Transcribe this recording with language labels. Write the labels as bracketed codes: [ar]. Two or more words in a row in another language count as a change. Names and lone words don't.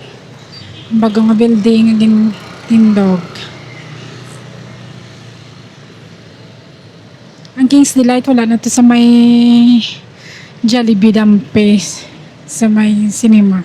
[hil] Bago nga building aging tindog. Ang King's Delight wala na to sa may Jollibee Dampe sa may cinema.